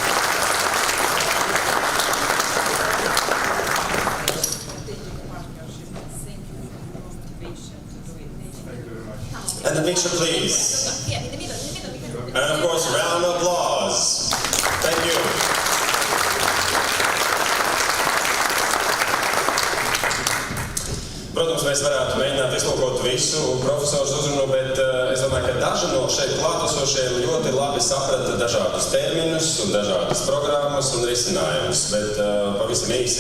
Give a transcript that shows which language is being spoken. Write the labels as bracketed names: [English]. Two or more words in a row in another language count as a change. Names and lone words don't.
[English] And the picture, please. Yeah, in the middle. And of course, round of applause. Thank you. [Latvian] Protams, mēs varētu mēģināt iztulkot visu profesoru uzrunu, bet es domāju, ka daži no šeit klātesošiem ļoti labi saprata dažādus terminus un dažādas programmas un risinājumus, bet pavisam īsi.